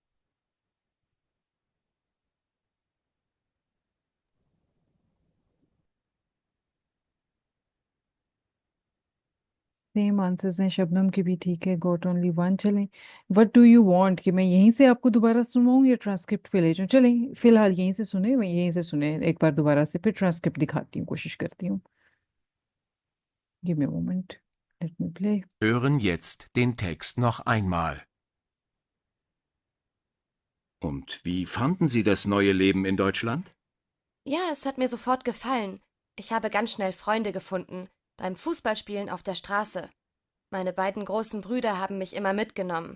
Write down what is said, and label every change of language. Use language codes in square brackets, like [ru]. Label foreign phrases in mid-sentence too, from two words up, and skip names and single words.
[en] same answers [hi] हैं, शबनम के भी ठीक है। [en] Got only one. [hi] चलें, [en] what do you want [hi] कि मैं यहीं से आपको दोबारा सुनवाऊं या ट्रांसक्रिप्ट पे ले जाऊं? चलें, फिलहाल यहीं से सुने, मैं यहीं से सुने एक बार दोबारा से, फिर ट्रांसक्रिप्ट दिखाती हूँ, कोशिश करती हूँ। [en] Give me a moment, let me play. [de] hören jetzt den Text noch einmal. Und wie fanden Sie das neue Leben in Deutschland? Ja, es hat mir sofort gefallen. Ich habe ganz schnell Freunde gefunden, beim Fußballspielen auf der Straße. Meine beiden großen Brüder haben mich immer mitgenommen.